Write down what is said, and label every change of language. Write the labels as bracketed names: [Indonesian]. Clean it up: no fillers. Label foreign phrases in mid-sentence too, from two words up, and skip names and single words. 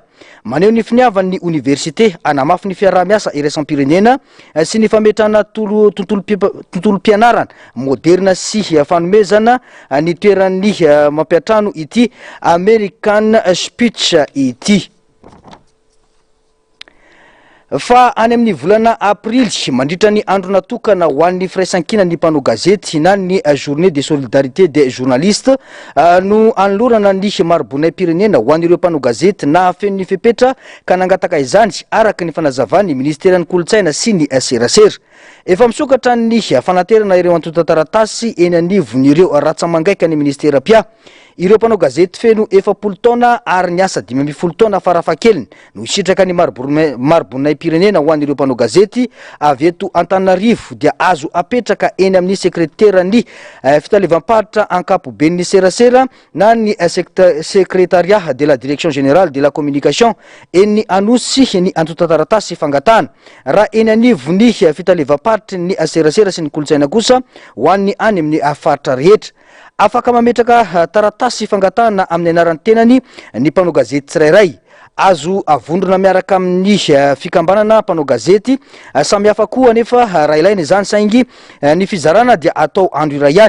[Malagasy] Maneho ny finiavan'ny université anamafy ny fiarahamiasa iraisam-pirenena sy ny fametrana tontolo-pianarana moderna sy fanomezana ny toeran'ny mampiatrano ity American Speech ity. Fa any amin'ny volana aprily mandritra ny andro natokana ho an'ny firaisankina ny mpanao gazety na ny [French] journée de solidarité des journalistes [Malagasy] no anolorana ny marobonay pirenena ho an'ireo mpanao gazety na fen'ny fepetra ka nangataka izany araka ny fanazavany ministeran'ny kolotsaina sy ny serasera. Efa misokatra ny fanaterana ireo antota-taratasy eny anivon'ireo ratsamangaika ny ministera pia. Ireo mpanao gazety feno 70 taona ary niasa 500 taona farafahakeliny no isitraka ny marobonay pirenena ho an'ireo mpanao gazety avy eto Antananarivo dia azo apetraka eny amin'ny sekreterany fitalevam-paritra ankapoben'ny serasera na ny [French] secrétariat de la direction générale de la communication [Malagasy] eny anosy ny antota-taratasy fangatana raha eny anivony fitalevam-paritra ny serasera sy ny kolotsaina kosa ho an'ny any amin'ny faritra rehetra. Afaka mametraka taratasy fangatana amin'ny anaran'ny tenany ny mpanao gazety tsirairay. Azo avondrona miaraka amin'ny fikambanana mpanao gazety samy hafa koa anefa raha ilaina izany saingy ny fizarana dia atao andro iray ihany.